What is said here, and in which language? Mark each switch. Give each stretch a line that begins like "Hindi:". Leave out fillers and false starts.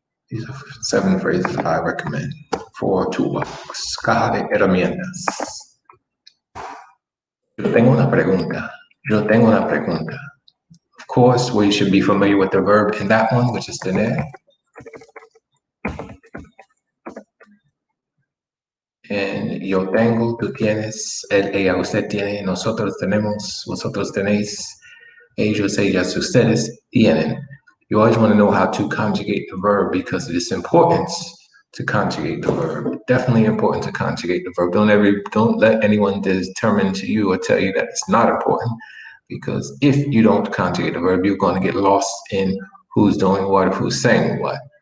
English: These are 7 phrases I recommend for toolbox.
Spanish: Caja de herramientas. Yo tengo una pregunta. Yo tengo una pregunta.
English: Of course, we should be familiar with the verb in that one, which is tener.
Spanish: And yo tengo, tú tienes, él, ella, usted tiene, nosotros tenemos, vosotros tenéis, ellos, ellas, ustedes tienen.
English: You always want to know how to conjugate the verb because of its importance to conjugate the verb. Definitely important to conjugate the verb. Don't let anyone determine to you or tell you that it's not important, because if you don't conjugate the verb, you're going to get lost in who's doing what, who's saying what.